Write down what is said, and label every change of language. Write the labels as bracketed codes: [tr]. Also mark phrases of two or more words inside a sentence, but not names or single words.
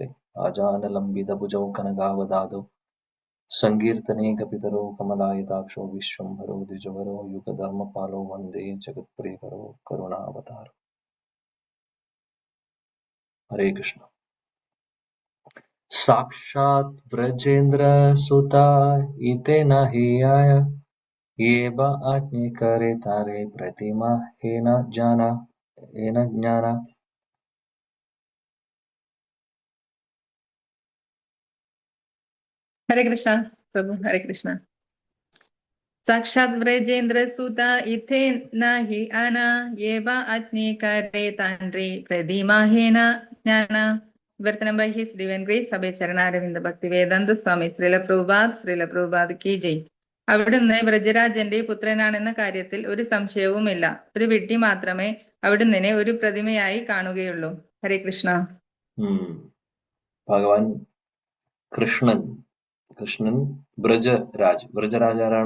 [sa] ആജാനലംബിതഭുജൗ കനകാവദാതോ സങ്കീർത്തനേകപിതരോ കമലായതാക്ഷോ വിശ്വംഭരോ ദ്വിജവരോ യുഗധർമ്മപാലോ വന്ദേ ജഗത്പ്രിയകരോ കരുണാവതാരോ. [bn] ഹരേ കൃഷ്ണ. সাক্ষাৎ ব্রজেন্দ্র সুত ইতে নাহি আয় যে বা আজ্ঞে করে তারে প্রতিমা হে ন জ্ঞানা. [hi] हरे कृष्ण प्रभु. हरे कृष्ण. [bn] সাক্ষাৎ ব্রজেন্দ্র সুতা ইথে নাহি আনা যে বা আজ্ঞে করে তারে প্রতিমা হে ন জ্ঞানা. [en] विवर्तन by His Divine Grace അഭയ ചരണാരവിന്ദ ഭക്തി വേദാന്ത സ്വാമി ശ്രീല പ്രഭുപാദ് [hi] की जय. [ml] അവിടുന്ന് വ്രജരാജന്റെ പുത്രനാണെന്ന കാര്യത്തിൽ ഒരു സംശയവുമില്ല. ഒരു വിഡ്ഢി മാത്രമേ അവിടുന്ന് ഒരു പ്രതിമയായി കാണുകയുള്ളൂ. ഹരേ കൃഷ്ണ. ഭഗവാൻ കൃഷ്ണൻ ബ്രജരാജ് ആരാണ്?